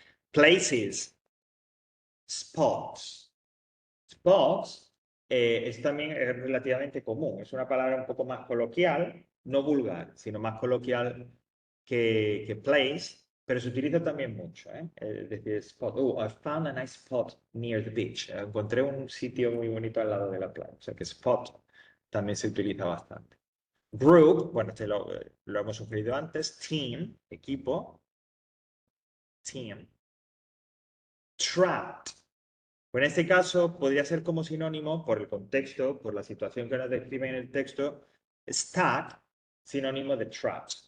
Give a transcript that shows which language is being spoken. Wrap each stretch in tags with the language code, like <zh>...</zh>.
<en>Places, spots.</en> <es>Spots es también relativamente común. Es una palabra un poco más coloquial, no vulgar, sino más coloquial que place, pero se utiliza también mucho. Es decir, spot.</es> <en>Oh, I found a nice spot near the beach.</en> <es>Encontré un sitio muy bonito al lado de la playa. O sea que spot también se utiliza bastante. Group, bueno, este lo hemos sugerido antes. Team, equipo. Team. Trapped. Pues en este caso podría ser como sinónimo, por el contexto, por la situación que nos describe en el texto, stuck, sinónimo de trapped.</es>